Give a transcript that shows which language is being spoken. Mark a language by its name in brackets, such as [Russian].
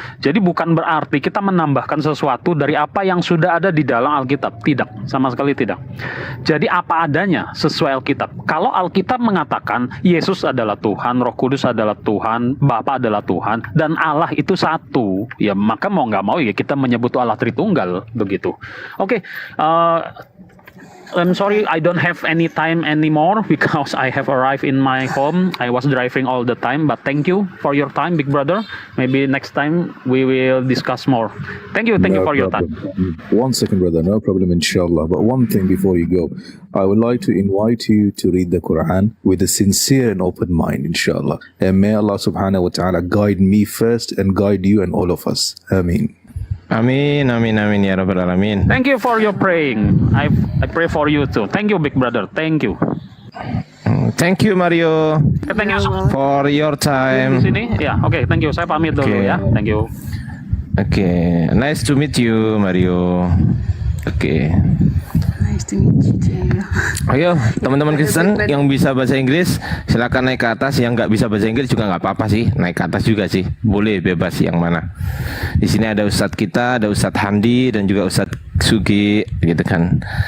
[Indonesian] Jadi bukan berarti kita menambahkan sesuatu dari apa yang sudah ada di dalam Alkitab, tidak, sama sekali tidak. Jadi apa adanya sesuai Alkitab. Kalau Alkitab mengatakan Yesus adalah Tuhan, Roh Kudus adalah Tuhan, Bapa adalah Tuhan, dan Allah itu satu, ya maka mau nggak mau ya kita menyebut Allah Tritunggal begitu. Oke. [English] I'm sorry, I don't have any time anymore because I have arrived in my home. I was driving all the time, but thank you for your time, big brother. Maybe next time we will discuss more. Thank you for your time. 1 second, brother, no problem, inshallah. But one thing before you go, I would like to invite you to read the Quran with a sincere and open mind, inshallah. And may Allah subhanahu wa ta'ala guide me first and guide you and all of us. Ameen. [Arabic] Amin, amin, amin ya rabbal alamin. [English] Thank you for your praying. I pray for you too. Thank you, big brother. Thank you. Thank you Mario. Thank you for your time. [Indonesian] Di sini, ya, oke, [English] thank you. [Indonesian] Saya pamit dulu ya. [English] Thank you. Oke, nice to meet you Mario. Oke. Nice to meet you too. [Indonesian] Ayo teman-teman Kristen yang bisa bahasa Inggris silakan naik ke atas, yang nggak bisa bahasa Inggris juga nggak apa-apa sih, naik ke atas juga sih, boleh, bebas yang mana. Di sini ada Ustadz kita, ada Ustadz Handi dan juga Ustadz Sugi gitu kan.